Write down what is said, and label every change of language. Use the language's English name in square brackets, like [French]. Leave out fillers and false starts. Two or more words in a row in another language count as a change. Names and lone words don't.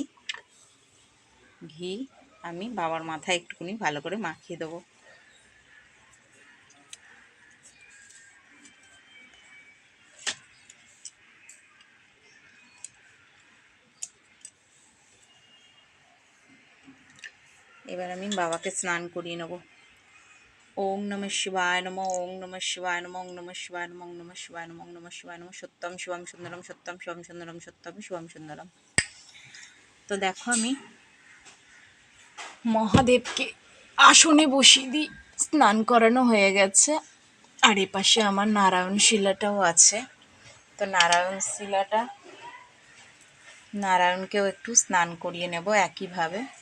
[Bangla] ঘি আমি বাবার মাথায় একটুখানি ভালো করে মাখিয়ে দেবো। এবার আমি বাবাকে স্নান করিয়ে নেব। [Sanskrit] ওং নমঃ শিবায় নমঃ, ওং নমঃ শিবায় নমঃ, ওং নমঃ শিবায় নমঃ, ওং নমঃ শিবায় নমঃ, ওং নমঃ শিবায় নমঃ। সত্যম শিবম সুন্দরম, সত্যম শিবম সুন্দরম, সত্যম শিবম সুন্দরম। [Bangla] তো দেখো আমি মহাদেবকে আসনে বসিয়ে দিই, স্নান করানো হয়ে গেছে। আর এপাশে আমার নারায়ণ শিলাটাও আছে। তো নারায়ণকেও একটু স্নান করিয়ে নেব একইভাবে।